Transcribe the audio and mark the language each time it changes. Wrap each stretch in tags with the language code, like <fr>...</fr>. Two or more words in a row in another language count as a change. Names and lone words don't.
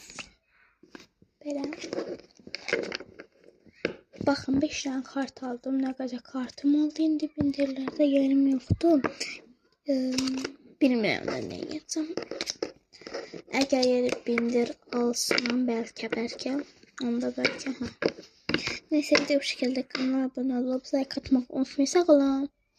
<az>Belə. Baxın 5 tane kart aldım. Nə qədər kartım oldu indi bindirlərdə yerim yoxdur. Bilmirəm də nə edəcəm. Əgər yeri bindir alsam bəlkə. Onda bəlkə.</az> <tr>Neyse bu şekilde kanala abone olup like atmak unutmayın.</tr> <az>Sağ olun.</az>